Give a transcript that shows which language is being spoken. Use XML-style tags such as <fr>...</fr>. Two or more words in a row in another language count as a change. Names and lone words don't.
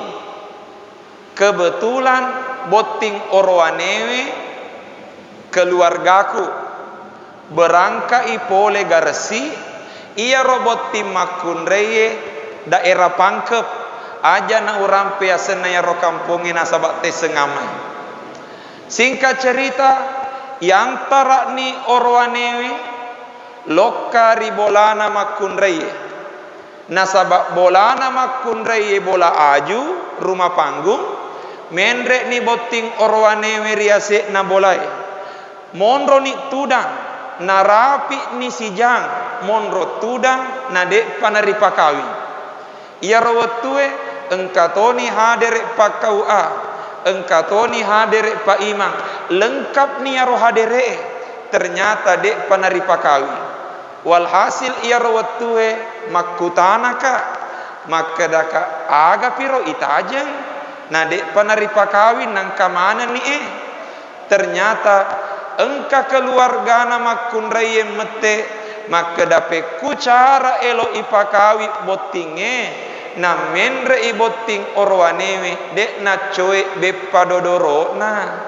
<bug>Kebetulan boting orwanewe keluargaku berangkai pole garasi ia roboti makunreye daerah Pangkep aja na urang piasena ya ro kampungin nasabak te sengamai.</bug> <id>Singkat cerita yang</id> <bug>tara ni orwanewe lokari bolana makunreye nasabak bolana makunreye bola aju rumah panggung menrek ni boting orwanewe riase na bolai monro ni tudang narapi ni sijang monro tudang na dek panaripa kawin ia rawatue engkatoni haderek pakau engkatoni haderek pak imam lengkap ni aro hadere ternyata dek panaripa kawin walhasil ia rawatue makutanaka makadaka aga piro itajeng na dek panaripa kawin nang kamana ni ternyata engka keluargana makunraye mete makadape kucara elo ipakawi botinge na menre iboting orwanewe dek na coe beppa dodoro na</bug>